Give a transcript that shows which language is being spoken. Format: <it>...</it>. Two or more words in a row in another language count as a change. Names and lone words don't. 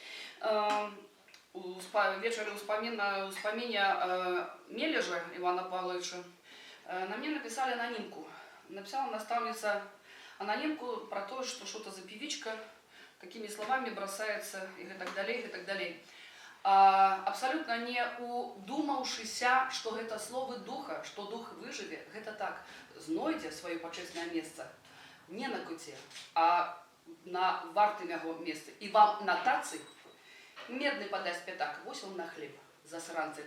<be>вечары ўспаміння</be> <ru>Мележа Івана Павловича, на мне написали анонимку. Написала наставница анонимку про то, что что-то за певичка, какими словами бросается и так далее, и так далее.</ru> <be>Абсолютно не удумаўшыся, што гэта словы духа, што дух выжыве, гэта так, знойдзе сваё пачэснае месца не на куце, а на вартым яго месцы. І вам на тацы медны падасць пятак, вось вам на хлеб, засранцы.</be>